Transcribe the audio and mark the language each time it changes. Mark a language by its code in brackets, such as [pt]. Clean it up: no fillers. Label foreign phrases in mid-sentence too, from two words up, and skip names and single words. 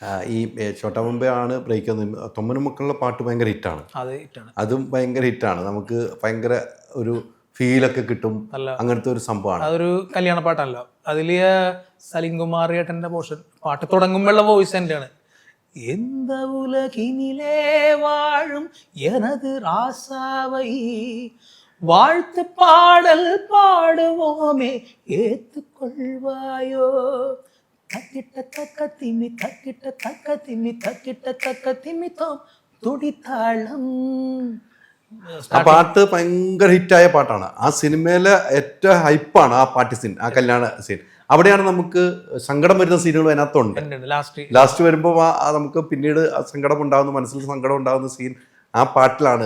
[ml] ഈ ചോട്ടാ മുംബൈ ആണ് ബ്രേക്ക് തൊമ്മനും മക്കളുടെ പാട്ട് ഭയങ്കര ഹിറ്റാണ്. അത് ഇട്ടാണ്. അതും ഭയങ്കര ഹിറ്റാണ്. നമുക്ക് ഭയങ്കര ഒരു ഫീലൊക്കെ കിട്ടും, അങ്ങനത്തെ ഒരു സംഭവമാണ്. അതൊരു കല്യാണ പാട്ടല്ലോ. അതിൽ സലീം കുമാർ ഏട്ടൻ്റെ പോർഷൻ പാട്ട് തുടങ്ങുമ്പോഴുള്ള വോയിസ് തന്നെയാണ്. [ta] எந்த உலகினிலே வாழும் எனது ராசாவை வாழ்த்து பாடல் பாடுவோமே ஏத்துக்கொள்வாயோ தக்கிட்ட தக்க திமி தக்கிட்ட தக்க திமி தக்கிட்ட தக்க திமித்தோம் തുടിത്താളം. [ml] ആ പാട്ട് ഭയങ്കര ഹിറ്റായ പാട്ടാണ്. ആ സിനിമയിലെ ഏറ്റവും ഹൈപ്പാണ് ആ പാട്ട് സീൻ, ആ കല്യാണ സീൻ. അവിടെയാണ് നമുക്ക് സങ്കടം വരുന്ന സീനുകൾ അതിനകത്തുണ്ട്. ലാസ്റ്റ് വരുമ്പോൾ നമുക്ക് പിന്നീട് സങ്കടം ഉണ്ടാകുന്ന, മനസ്സിൽ സങ്കടം ഉണ്ടാകുന്ന സീൻ ആ പാട്ടിലാണ്.